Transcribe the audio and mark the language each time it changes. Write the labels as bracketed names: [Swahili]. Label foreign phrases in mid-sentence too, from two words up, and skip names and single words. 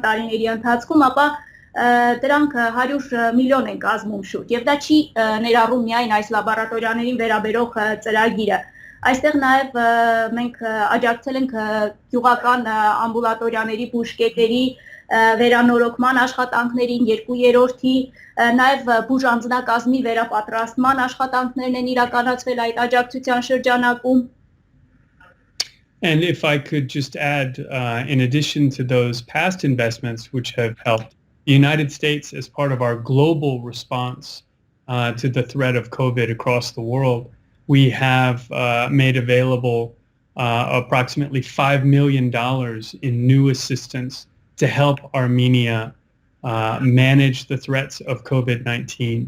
[Armenian] տարիների ընթացքում, ապա դրանք 100 միլիոն են կազմում շուրջ, եւ դա չի ներառում միայն այս լաբորատորիաներին վերաբերող ծրագիրը։ Այստեղ նաև մենք աջակցել ենք գյուղական ամբուլատորիաների բուժկետերի վերանորոգման աշխատանքներին 2/3-ի, նաև բուժանձնակազմի վերապատրաստման աշխատանքներն են իրականացվել այդ աջակցության շրջանակում։ [English] And if I could just add, in addition to those past investments which have helped, the United States, as part of our global response to the threat of COVID across the world, we have made available approximately $5 million in new assistance to help Armenia manage the threats of COVID-19.